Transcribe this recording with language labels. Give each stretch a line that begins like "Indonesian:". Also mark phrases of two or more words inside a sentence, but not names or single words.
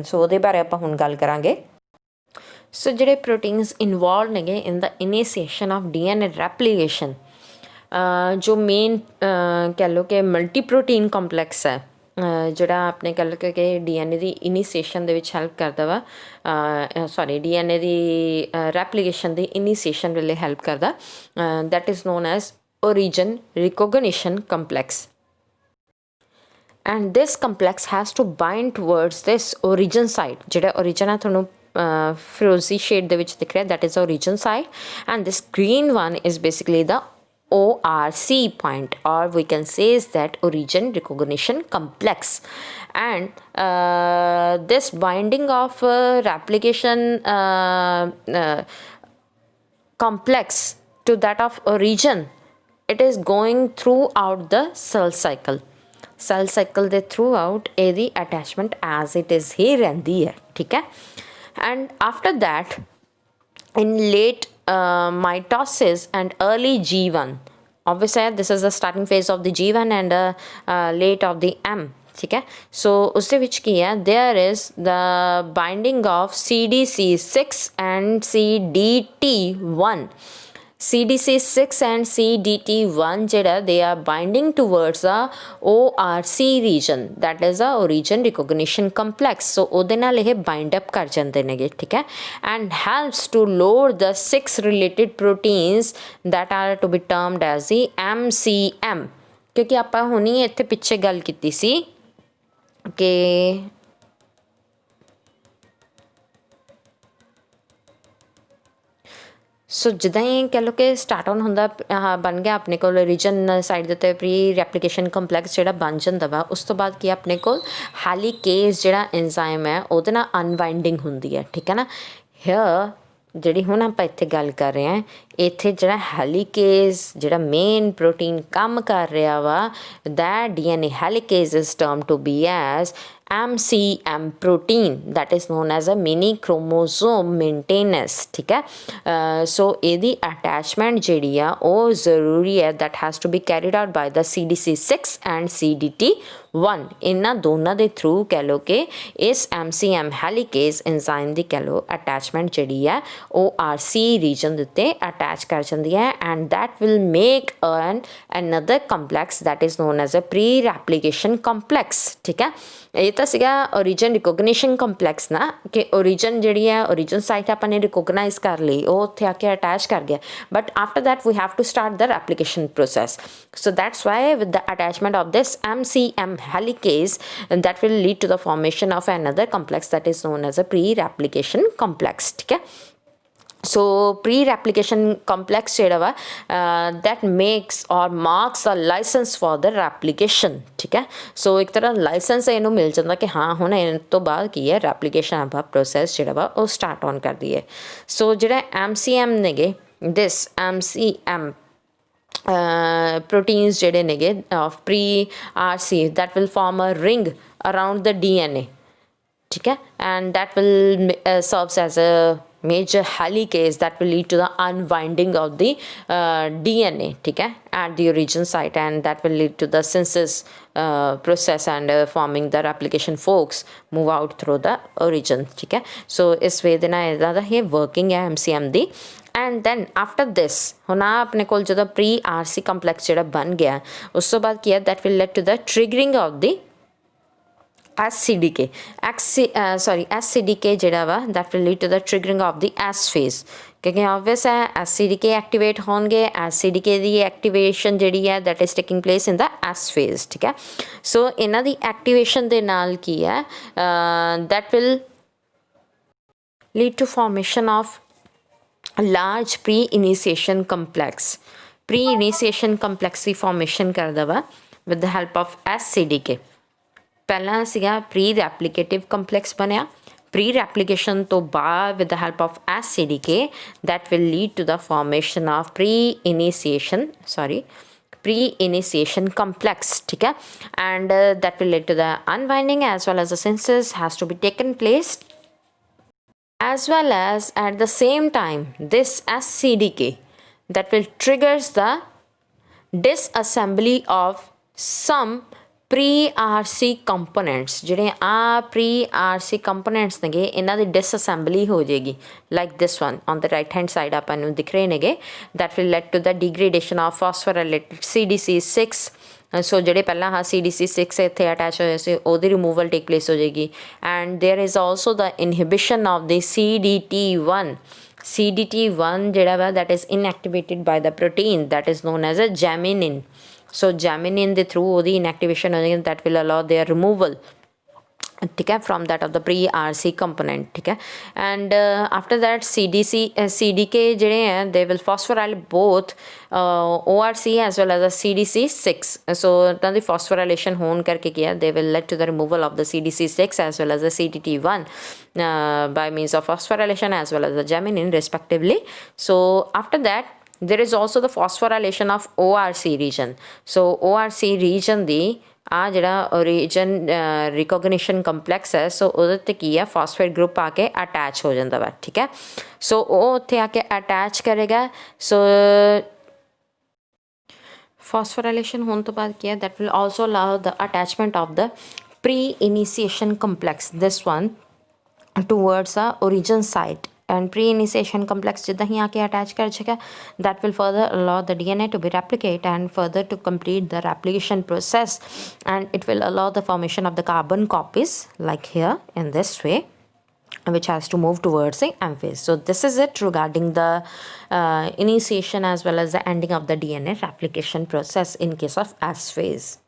Punjabi: ਸੋ ਉਹਦੇ ਬਾਰੇ ਆਪਾਂ ਹੁਣ ਗੱਲ ਕਰਾਂਗੇ। ਸੋ ਜਿਹੜੇ
English: proteins involve
Punjabi: ਨੇਗੇ
English: in the initiation of DNA replication
Punjabi: ਜੋ ਮੇਨ ਕਹਿ ਲਓ ਕਿ
English: multi protein complex
Punjabi: ਹੈ ਜਿਹੜਾ ਆਪਣੇ ਕਹਿ ਲਓ ਕਿ DNA ਦੀ ਇਨੀਸ਼ੀਏਸ਼ਨ ਦੇ ਵਿੱਚ ਹੈਲਪ ਕਰਦਾ ਵਾ DNA ਦੀ ਰੈਪਲੀਕੇਸ਼ਨ ਦੀ ਇਨੀਸ਼ੀਏਸ਼ਨ ਵੇਲੇ ਹੈਲਪ ਕਰਦਾ
English: that is known as origin recognition complex, and this complex has to bind towards this origin site
Punjabi: ਜਿਹੜਾ origin ਹੈ ਤੁਹਾਨੂੰ ਫਿਰੋਜ਼ੀ ਸ਼ੇਡ ਦੇ ਵਿੱਚ ਦਿਖ ਰਿਹਾ
English: that is the origin site and this green one is basically the ORC point or we can say is that origin recognition complex and this binding of replication complex to that of origin it is going throughout the cell cycle ਦੇ throughout ਇਹਦੀ attachment as it is
Punjabi: ਹੀ ਰਹਿੰਦੀ ਹੈ, ਠੀਕ ਹੈ।
English: and after that in late mitosis and early G1 obviously this is the starting phase of the G1 and late of the M,
Punjabi: ਠੀਕ ਹੈ। ਸੋ ਉਸਕੇ ਵਿਚ ਕੀ ਹੈ
English: there is the binding of CDC6 and CDT1 CDC6 and CDT1 ਜਿਹੜਾ they are binding towards a ORC region, that is a origin recognition complex.
Punjabi: So ਉਹਦੇ ਨਾਲ ਇਹ
English: bind up
Punjabi: ਕਰ ਜਾਂਦੇ ਨੇਗੇ, ਠੀਕ ਹੈ,
English: and helps to load the 6 related proteins that are to be termed as the MCM.
Punjabi: ਕਿਉਂਕਿ ਆਪਾਂ ਹੁਣੀ ਇੱਥੇ ਪਿੱਛੇ ਗੱਲ ਕੀਤੀ ਸੀ ਕਿ ਸੋ ਜਿੱਦਾਂ ਹੀ ਕਹਿ ਲਓ ਕਿ
English: start on
Punjabi: ਹੁੰਦਾ ਬਣ ਗਿਆ ਆਪਣੇ ਕੋਲ
English: region side
Punjabi: ਦੇ ਉੱਤੇ
English: pre replication complex
Punjabi: ਜਿਹੜਾ ਬਣ ਜਾਂਦਾ ਵਾ, ਉਸ ਤੋਂ ਬਾਅਦ ਕੀ ਆਪਣੇ ਕੋਲ ਹੈਲੀਕੇਜ਼ ਜਿਹੜਾ ਐਂਜ਼ਾਈਮ ਹੈ ਉਹਦੇ ਨਾਲ ਅਨਵਾਈਂਡਿੰਗ ਹੁੰਦੀ ਹੈ, ਠੀਕ ਹੈ ਨਾ। ਹੇਅਰ ਜਿਹੜੀ ਹੁਣ ਆਪਾਂ ਇੱਥੇ ਗੱਲ ਕਰ ਰਹੇ ਹਾਂ, ਇੱਥੇ ਜਿਹੜਾ ਹੈਲੀਕੇਜ਼ ਜਿਹੜਾ
English: main protein
Punjabi: ਕੰਮ ਕਰ ਰਿਹਾ ਵਾ,
English: that DNA helicase is term to be as MCM protein, that is known as a mini chromosome maintenance,
Punjabi: ਠੀਕ ਹੈ। ਸੋ ਇਹਦੀ ਅਟੈਚਮੈਂਟ ਜਿਹੜੀ ਆ ਉਹ ਜ਼ਰੂਰੀ ਹੈ,
English: that has to be carried out by the CDC6 and CDT1,
Punjabi: ਇਹਨਾਂ ਦੋਨਾਂ ਦੇ ਥਰੂ ਕਹਿ ਲਓ ਕਿ ਇਸ MCM
English: helicase enzyme
Punjabi: ਦੀ ਕਹਿ ਲਓ ਅਟੈਚਮੈਂਟ ਜਿਹੜੀ ਹੈ ਉਹ
English: RC region
Punjabi: ਦੇ ਉੱਤੇ ਅਟੈਚ ਕਰ ਜਾਂਦੀ ਹੈ,
English: and that will make another complex that is known as a pre-replication complex,
Punjabi: ਠੀਕ ਹੈ। ਇਹ ਤਾਂ ਸੀਗਾ
English: origin recognition complex
Punjabi: ਨਾ, ਕਿ ਓਰੀਜਨ ਜਿਹੜੀ ਹੈ
English: origin site
Punjabi: ਆਪਾਂ ਨੇ ਰਿਕੋਗਨਾਈਜ਼ ਕਰ ਲਈ, ਉਹ ਉੱਥੇ ਆ ਕੇ ਅਟੈਚ ਕਰ ਗਿਆ,
English: but after that we have to start the replication process. So that's why with the attachment of this MCM helicase that will lead to the formation of another complex that is known as a pre-replication complex,
Punjabi: ਠੀਕ ਹੈ।
English: So pre replication complex
Punjabi: ਜਿਹੜਾ ਵਾ
English: that makes or marks a license for the replication,
Punjabi: ਠੀਕ ਹੈ। ਸੋ ਇੱਕ ਤਰ੍ਹਾਂ ਲਾਇਸੈਂਸ ਇਹਨੂੰ ਮਿਲ ਜਾਂਦਾ ਕਿ ਹਾਂ ਹੁਣ ਇਹ ਤੋਂ ਬਾਅਦ ਕੀ ਹੈ ਰੈਪਲੀਕੇਸ਼ਨ ਆਪਾਂ ਪ੍ਰੋਸੈਸ ਜਿਹੜਾ ਵਾ ਉਹ
English: start on
Punjabi: ਕਰਦੀ ਹੈ। ਸੋ ਜਿਹੜਾ MCM ਨੇਗੇ,
English: ਦਿਸ MCM proteins
Punjabi: ਜਿਹੜੇ ਨੇਗੇ
English: of pre-RC that will form a ring around the DNA,
Punjabi: ਠੀਕ ਹੈ,
English: and that will serves as a major helicase that will lead to the unwinding of the DNA,
Punjabi: ਠੀਕ ਹੈ,
English: at the origin site, and that will lead to the synthesis process and forming the replication forks move out through the origin,
Punjabi: ਠੀਕ ਹੈ। so ਇਸ ਵੇ ਦੇ ਨਾਲ ਇਹਦਾ ਇਹ working ਹੈ MCM ਦੀ।
English: And then after this
Punjabi: ਹੁਣ ਆ ਆਪਣੇ ਕੋਲ ਜਦੋਂ ਪ੍ਰੀ RC ਕੰਪਲੈਕਸ ਜਿਹੜਾ ਬਣ ਗਿਆ, ਉਸ ਤੋਂ ਬਾਅਦ ਕੀ ਹੈ
English: that will lead to the triggering of the SCDK
Punjabi: ਜਿਹੜਾ ਵਾ
English: that will lead to the triggering of the S phase,
Punjabi: ਕਿਉਂਕਿ obvious ਹੈ SCDK ਐਕਟੀਵੇਟ ਹੋਣਗੇ, SCDK ਦੀ ਐਕਟੀਵੇਸ਼ਨ ਜਿਹੜੀ ਹੈ
English: that is taking place in the S phase,
Punjabi: ਠੀਕ ਹੈ। ਸੋ ਇਹਨਾਂ ਦੀ ਐਕਟੀਵੇਸ਼ਨ ਦੇ ਨਾਲ ਕੀ ਹੈ
English: that will lead to formation of large pre-initiation complex, pre-initiation complex ਦੀ formation
Punjabi: ਕਰਦਾ ਵਾ
English: with the help of SCDK।
Punjabi: ਪਹਿਲਾਂ ਸੀਗਾ ਪ੍ਰੀ ਰੈਪਲੀਕੇਟਿਵ ਕੰਪਲੈਕਸ ਬਣਿਆ, ਪ੍ਰੀ ਰੈਪਲੀਕੇਸ਼ਨ ਤੋਂ ਬਾਅਦ
English: with the help of SCDK that will lead to the formation of pre-initiation complex,
Punjabi: ਠੀਕ ਹੈ,
English: and that will lead to the unwinding as well as the synthesis has to be taken place, as well as at the same time this SCDK that will triggers the disassembly of some pre-RC components,
Punjabi: ਜਿਹੜੇ ਆ
English: pre-RC components
Punjabi: ਨੇਗੇ ਇਹਨਾਂ ਦੀ ਡਿਸਅਸੈਂਬਲੀ ਹੋ ਜਾਏਗੀ
English: like this one on the right hand side
Punjabi: ਆਪਾਂ ਨੂੰ ਦਿਖ ਰਹੇ ਨੇਗੇ,
English: that will lead to the degradation of phosphorylated CDC6।
Punjabi: ਸੋ ਜਿਹੜੇ ਪਹਿਲਾਂ ਹਾਂ CDC6 ਇੱਥੇ ਅਟੈਚ ਹੋਏ ਸੀ ਉਹਦੀ ਰਿਮੂਵਲ ਟੇਕ ਪਲੇਸ ਹੋ ਜਾਏਗੀ,
English: And there is also the inhibition of the CDT1
Punjabi: ਜਿਹੜਾ ਵਾ
English: that is inactivated by the protein that is known as a jaminin। so jaminin
Punjabi: ਦੇ ਥਰੂ ਉਹਦੀ ਇਨਐਕਟੀਵੇਸ਼ਨ ਹੋ ਜਾਏਗੀ
English: that will allow their removal,
Punjabi: ਠੀਕ ਹੈ,
English: from that of the pre-RC component,
Punjabi: ਠੀਕ ਹੈ।
English: and after that CDK
Punjabi: ਜਿਹੜੇ ਹੈ
English: they will phosphorylate both ORC as well as the CDC6। so
Punjabi: ਤਾਂ ਦੀ
English: phosphorylation
Punjabi: ਹੋਣ ਕਰਕੇ ਕੀ ਹੈ
English: they will lead to the removal of the CDC6 as well as the CDT1 by means of phosphorylation as well as the jaminin respectively। so after that there is also the phosphorylation of ORC region।
Punjabi: so
English: ORC region
Punjabi: ਦੀ ਆ ਜਿਹੜਾ
English: origin recognition complex
Punjabi: ਹੈ, ਸੋ ਉਹਦੇ 'ਤੇ ਕੀ ਹੈ
English: phosphate group
Punjabi: ਆ ਕੇ ਅਟੈਚ ਹੋ ਜਾਂਦਾ ਵਾ, ਠੀਕ ਹੈ। ਸੋ ਉਹ ਉੱਥੇ ਆ ਕੇ ਅਟੈਚ ਕਰੇਗਾ। ਸੋ ਫਾਸਫੋਰਾਈਲੇਸ਼ਨ ਹੋਣ ਤੋਂ ਬਾਅਦ ਕੀ ਹੈ
English: that will also allow the attachment of the pre initiation complex, this one towards a origin site and pre-initiation complex
Punjabi: ਜਿੱਦਾਂ ਹੀ ਆ ਕੇ
English: attach
Punjabi: ਕਰ ਜਾਏਗਾ,
English: that will further allow the DNA to be replicate and further to complete the replication process, and it will allow the formation of the carbon copies like here in this way, which has to move towards the M phase. So this is it regarding the initiation as well as the ending of the DNA replication process in case of S phase.